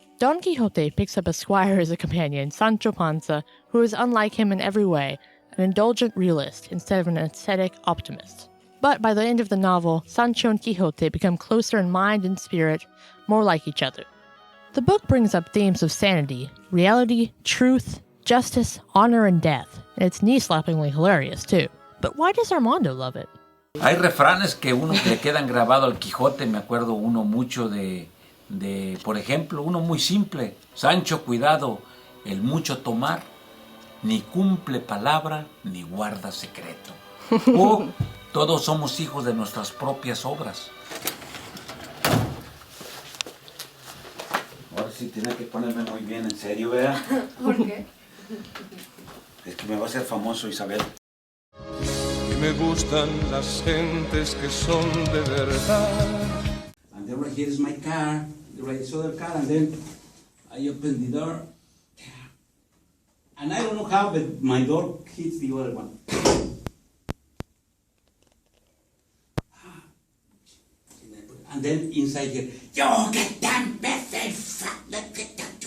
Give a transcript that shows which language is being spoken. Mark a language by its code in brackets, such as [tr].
[en] Don Quixote picks up a squire as a companion, Sancho Panza, who is unlike him in every way, an indulgent realist instead of an ascetic optimist. But by the end of the novel, Sancho and Quixote become closer in mind and spirit, more like each other. The book brings up themes of sanity, reality, truth, justice, honor, and death, and it's knee-slappingly hilarious too. But why does Armando love it? [es] Hay refranes que uno le quedan grabado al Quijote, me acuerdo uno mucho de, por ejemplo, uno muy simple. Sancho, cuidado, el mucho tomar, ni cumple palabra, ni guarda secreto. O todos somos hijos de nuestras propias obras. Ahora sí tiene que ponerme muy bien en serio, ¿verdad? ¿Por qué? Es que me va a hacer famoso, Isabel. Y me gustan las gentes que son de verdad. [en] And then right here is my car, right, this other car, and then I open the door. And I don't know how, but my door hits the other one. And then inside here, yo, get down, Betty, fuck, let's get down.